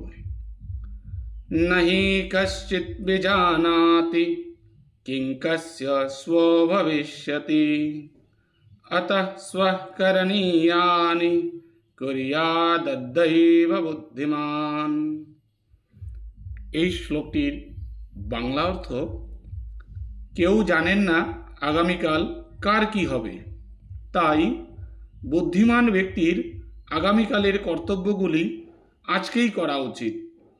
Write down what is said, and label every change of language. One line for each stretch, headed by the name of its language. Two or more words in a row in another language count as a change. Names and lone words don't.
Sanskrit: नहि कश्चित् विजानाति किं कस्य स्वभविष्यति अतः स्वः करणीयानि कुर्याद्दैव बुद्धिमान।
Bangla: এই শ্লোকটির বাংলা অর্থ, কেউ জানেন না আগামীকাল কার কি হবে, তাই বুদ্ধিমান ব্যক্তির আগামীকালের কর্তব্যগুলি আজকেই করা উচিত।